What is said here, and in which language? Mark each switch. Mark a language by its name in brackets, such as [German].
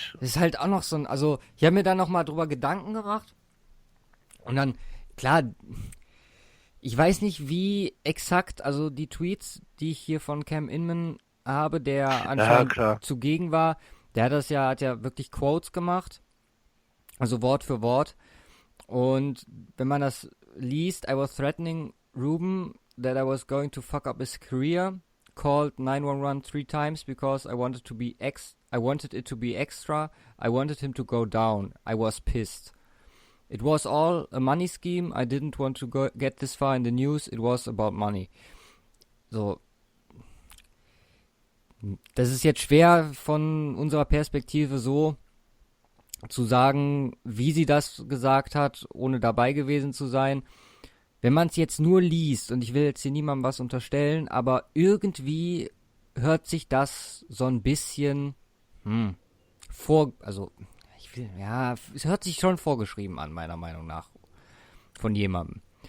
[German] das ist halt auch noch so ein, also ich habe mir da nochmal drüber Gedanken gemacht und dann, klar, ich weiß nicht, wie exakt, also die Tweets, die ich hier von Cam Inman habe, der anscheinend klar. zugegen war, hat ja wirklich Quotes gemacht, also Wort für Wort. Und wenn man das liest, [English] I was threatening Reuben that I was going to fuck up his career, called 911 3 times because I wanted it to be extra, I wanted him to go down, I was pissed. It was all a money scheme. I didn't want to get this far in the news. It was about money. So. [German] Das ist jetzt schwer von unserer Perspektive so zu sagen, wie sie das gesagt hat, ohne dabei gewesen zu sein. Wenn man es jetzt nur liest, und ich will jetzt hier niemandem was unterstellen, aber irgendwie hört sich das so ein bisschen es hört sich schon vorgeschrieben an, meiner Meinung nach, von jemandem.